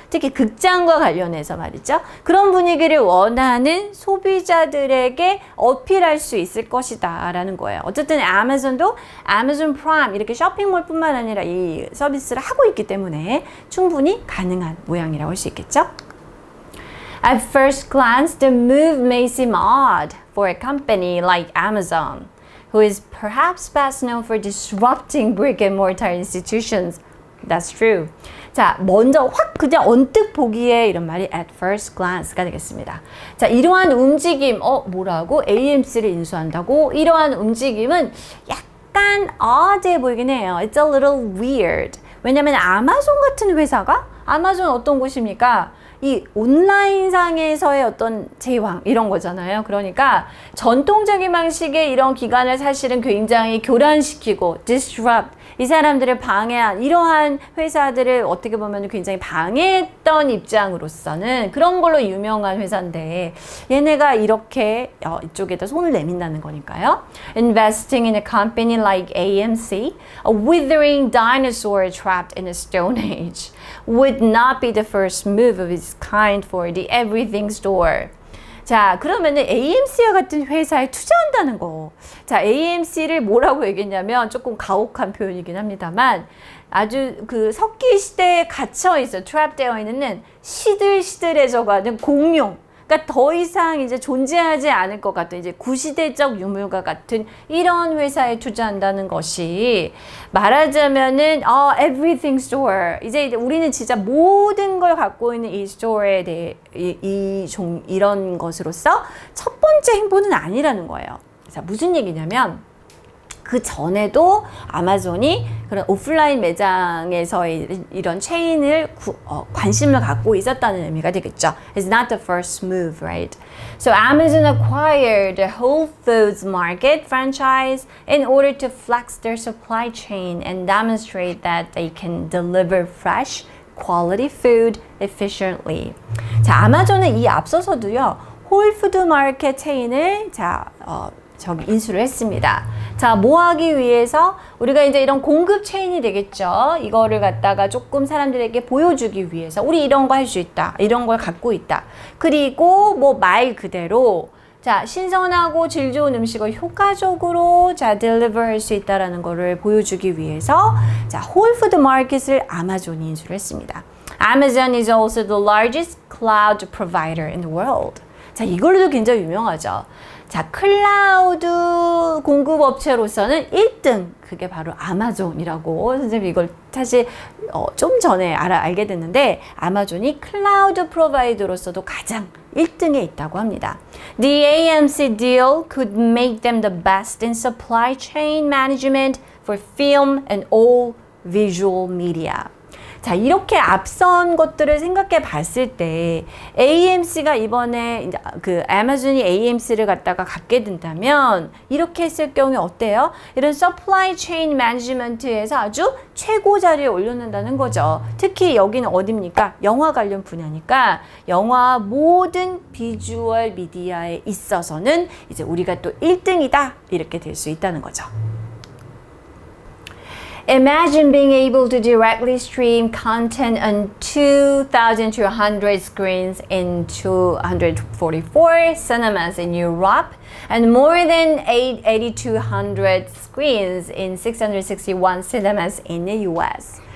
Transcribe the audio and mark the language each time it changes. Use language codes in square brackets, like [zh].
[ko] 특히 극장과 관련해서 말이죠. 그런 분위기를 원하는 소비자들에게 어필할 수 있을 것이다 라는 거예요. 어쨌든 아마존도 아마존 프라임 이렇게 쇼핑몰 뿐만 아니라 이 서비스를 하고 있기 때문에 충분히 가능한 모양이라고 할 수 있겠죠. [en] At first glance, the move may seem odd for a company like Amazon, who is perhaps best known for disrupting brick-and-mortar institutions. That's true. [ko] 자, 먼저 확 그냥 언뜻 보기에 이런 말이 [en] at first glance [ko] 가 되겠습니다. 자, 이러한 움직임, 뭐라고? AMC를 인수한다고? 이러한 움직임은 약간 odd해 보이긴 해요. [en] It's a little weird. [ko] 왜냐면 아마존 같은 회사가 아마존 어떤 곳입니까? 이 온라인상에서의 어떤 제왕 이런 거잖아요. 그러니까 전통적인 방식의 이런 기관을 사실은 굉장히 교란시키고 disrupt 이 사람들을 방해한 이러한 회사들을 어떻게 보면 굉장히 방해했던 입장으로서는 그런 걸로 유명한 회사인데 얘네가 이렇게 이쪽에다 손을 내민다는 거니까요. [en] Investing in a company like AMC, a withering dinosaur trapped in a stone age, would not be the first move of its kind for the everything store. [ko] 자, 그러면은 AMC와 같은 회사에 투자한다는 거. 자, AMC를 뭐라고 얘기했냐면 조금 가혹한 표현이긴 합니다만 아주 그 석기 시대에 갇혀 있어, 트랩되어 있는 시들시들해져가는 공룡. 그러니까 더 이상 이제 존재하지 않을 것 같은 이제 구시대적 유물과 같은 이런 회사에 투자한다는 것이 말하자면은 everything store 이제 우리는 진짜 모든 걸 갖고 있는 이 스토어에 대해 이런 것으로서 첫 번째 행보는 아니라는 거예요. 자, 무슨 얘기냐면 그 전에도 아마존이 그런 오프라인 매장에서의 이런 체인을 관심을 갖고 있었다는 의미가 되겠죠. [en] It's not the first move, right? So Amazon acquired the Whole Foods Market franchise in order to flex their supply chain and demonstrate that they can deliver fresh, quality food efficiently. [ko] 자, 아마존은 이 앞서서도요, 홀푸드 마켓 체인을 인수를 했습니다. 자, 뭐 하기 위해서? 우리가 이제 이런 공급 체인이 되겠죠. 이거를 갖다가 조금 사람들에게 보여주기 위해서 우리 이런 거 할 수 있다. 이런 걸 갖고 있다. 그리고 뭐 말 그대로 자, 신선하고 질 좋은 음식을 효과적으로 딜리버 할 수 있다라는 거를 보여주기 위해서 자, 홀푸드 마켓을 아마존이 인수를 했습니다. [en] Amazon is also the largest cloud provider in the world. [ko] 자, 이걸로도 굉장히 유명하죠. 자, 클라우드 공급업체로서는 1등 그게 바로 아마존이라고 선생님이 이걸 사실 좀 전에 알게 됐는데 아마존이 클라우드 프로바이더로서도 가장 1등에 있다고 합니다. [en] The AMC deal could make them the best in supply chain management for film and all visual media. [ko] 자, 이렇게 앞선 것들을 생각해 봤을 때 AMC가 이번에 이제 그 아마존이 AMC를 갖다가 갖게 된다면 이렇게 했을 경우에 어때요? 이런 supply chain management에서 아주 최고 자리에 올려놓는다는 거죠. 특히 여기는 어디입니까? 영화 관련 분야니까 영화 모든 비주얼 미디어에 있어서는 이제 우리가 또 1등이다 이렇게 될 수 있다는 거죠. [en] Imagine being able to directly stream content on 2,200 screens in 244 cinemas in Europe and more than 8,200 screens in 661 cinemas in the US.